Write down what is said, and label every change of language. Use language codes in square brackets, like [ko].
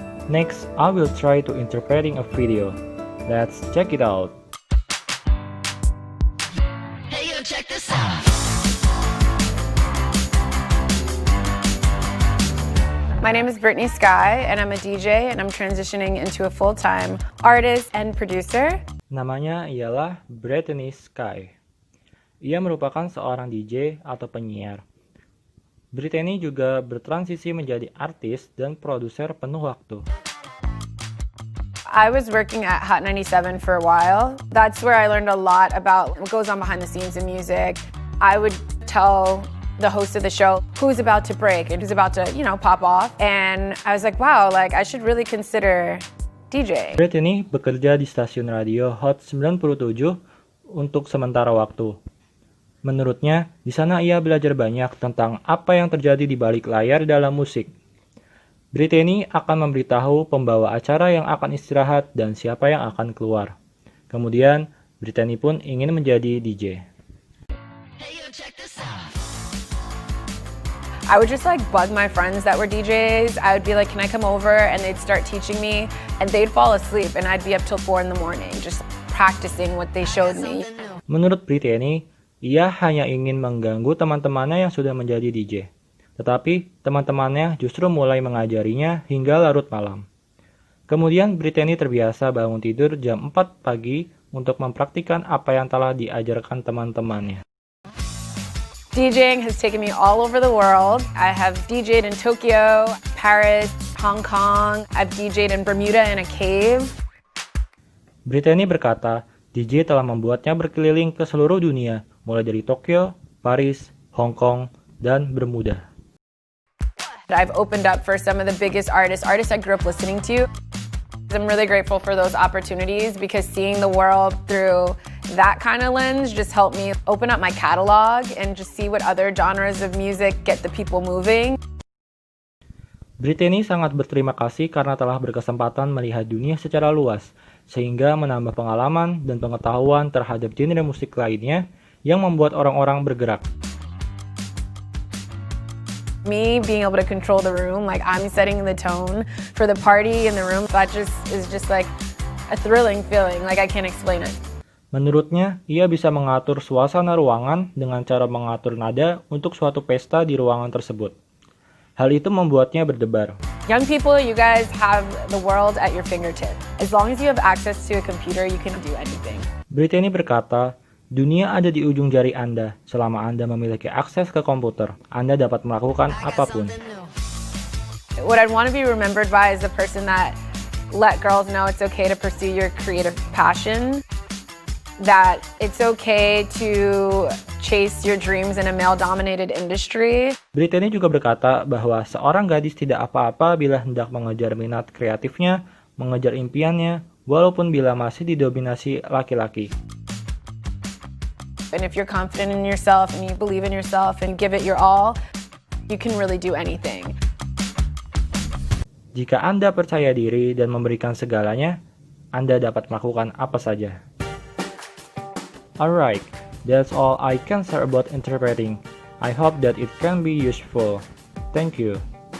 [en] Next, I will try to interpreting a video. Let's check it out. Hey, yo, check this out. My name is Brittany Sky, and I'm a DJ, and I'm transitioning into a full-time artist and producer. [id] Namanya ialah Brittany Sky. Ia merupakan seorang DJ atau penyiar. Brittany juga bertransisi menjadi artis dan produser penuh waktu. I was working at Hot 97 for a while. That's where I learned a lot about what goes on behind the scenes in music. I would tell the host of the show, who's about to break and who's about to, pop off. And I was like, wow, like I should really consider DJ. Brittany bekerja di stasiun radio Hot 97 untuk sementara waktu. Menurutnya, di sana ia belajar banyak tentang apa yang terjadi di balik layar dalam musik. Brittany akan memberitahu pembawa acara yang akan istirahat dan siapa yang akan keluar. Kemudian, Brittany pun ingin menjadi DJ. [en] Hey, yo, check this out. I would just like bug my friends that were DJs. I would be like, can I come over? And they'd start teaching me and they'd fall asleep and I'd be up till 4 in the morning just practicing what they showed me. [id] Menurut Brittany, ia hanya ingin mengganggu teman-temannya yang sudah menjadi DJ. Tetapi teman-temannya justru mulai mengajarinya hingga larut malam. Kemudian Brittany terbiasa bangun tidur jam 4 pagi untuk mempraktikkan apa yang telah diajarkan teman-temannya. [en] DJing has taken me all over the world. I have DJed in Tokyo, Paris, Hong Kong. I've DJed in Bermuda in a cave. [id] Brittany berkata, DJ telah membuatnya berkeliling ke seluruh dunia, mulai dari Tokyo, Paris, Hong Kong, dan Bermuda. [en] I've opened up for some of the biggest artists I grew up listening to. I'm really grateful for those opportunities because seeing the world through that kind of lens just helped me open up my catalog and just see what other genres of music get the people moving. [id] Brittany sangat berterima kasih karena telah berkesempatan melihat dunia secara luas, sehingga menambah pengalaman dan pengetahuan terhadap genre musik lainnya yang membuat orang-orang bergerak. [en] Me being able to control the room, like I'm setting the tone for the party in the room, that is just like a thrilling feeling, like I can't explain it. [id] Menurutnya, ia bisa mengatur suasana ruangan dengan cara mengatur nada untuk suatu pesta di ruangan tersebut. Hal itu membuatnya berdebar. [en] Young people, you guys have the world at your fingertips. As long as you have access to a computer, you can do anything. [id] Brittany berkata, dunia ada di ujung jari Anda. Selama Anda memiliki akses ke komputer, Anda dapat melakukan apapun. [en] What I'd want to be remembered by is the person that let girls know it's okay to pursue your creative passion. That it's okay to chase your dreams in a male-dominated industry. [id] Brittany juga berkata bahwa seorang gadis tidak apa-apa bila hendak mengejar minat kreatifnya, mengejar impiannya, walaupun bila masih didominasi laki-laki. [en] And if you're confident in yourself and you believe in yourself and give it your all, you can really do anything. [id] Jika Anda percaya diri dan memberikan segalanya, Anda dapat melakukan apa saja. [en] Alright, that's all I can share about interpreting. I hope that it can be useful. Thank you.